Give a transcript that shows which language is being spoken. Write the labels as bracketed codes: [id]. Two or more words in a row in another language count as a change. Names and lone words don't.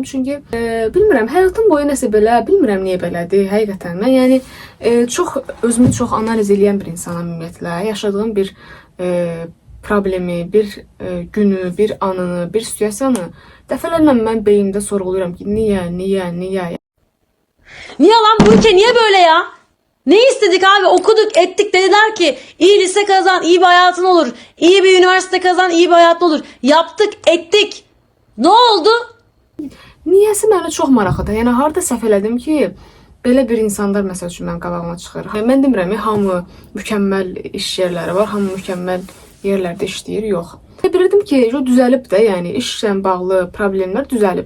[az] Çünki bilmirəm, həyatım boyu nəsə belə, bilmirəm niyə belədir, həqiqətən. Mən özümü çox analiz edən bir insanam ümumiyyətlə. Yaşadığım bir problemi, bir günü, bir anını, bir situasiyanı dəfələrlə mən beynimdə sorğuluyuram ki, niyə? [tr] Niye lan bu ülke niye böyle ya? Ne istedik abi? Okuduk ettik, dediler ki iyi lise kazan, iyi bir hayatın olur. İyi bir üniversite kazan, iyi bir hayatın olur. Yaptık ettik. Ne oldu? [az] Niyəsi mənə çox maraqlıdır. Yəni harda səhv elədim ki, belə bir insanlar məsəl üçün mənim qabağıma çıxır. Mən demirəm ki, hamı mükəmməl iş yerləri var, hamı mükəmməl yerlərdə işləyir, yox. Bilirdim ki, düzəlib də, yəni işlə bağlı problemlər düzəlib.